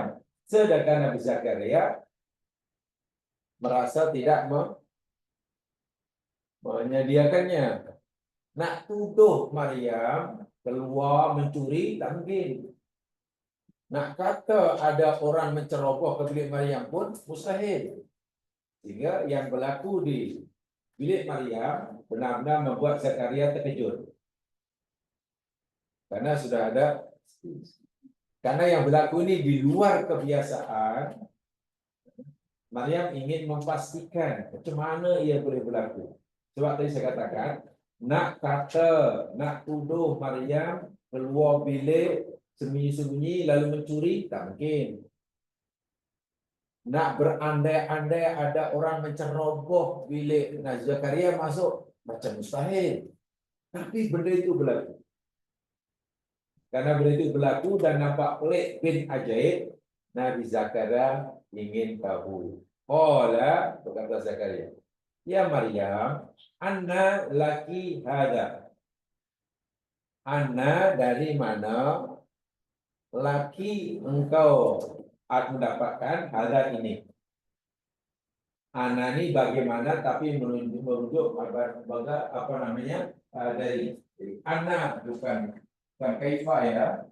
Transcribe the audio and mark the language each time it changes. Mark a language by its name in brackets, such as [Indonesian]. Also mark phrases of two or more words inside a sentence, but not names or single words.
[Malay] Sedangkan Nabi Zakaria merasa tidak menyediakannya. Nak tuduh Maryam keluar mencuri, tak mungkin. Nak kata ada orang menceroboh ke bilik Maryam pun mustahil. Sehingga yang berlaku di bilik Maryam benar-benar membuat Zakaria terkejut. Karena sudah ada, karena yang berlaku ini di luar kebiasaan. Maryam ingin memastikan macam mana ia boleh berlaku. Sebab tadi saya katakan, nak tuduh Maryam keluar bilik sembunyi-sembunyi lalu mencuri, tak mungkin. Nak berandai-andai ada orang menceroboh bilik Nabi Zakaria masuk, macam mustahil. Tapi benda itu berlaku. Karena benda itu berlaku dan nampak pelik bin ajaib, Nabi Zakaria ingin tahu. Qala, berkata Zakaria, [Arabic] يا مريم أنى لك هذا. Anna, [Malay] dari mana laki engkau mendapatkan hada ini. Anna ini bagaimana, tapi merujuk apa namanya, dari anna, bukan kaifa ya.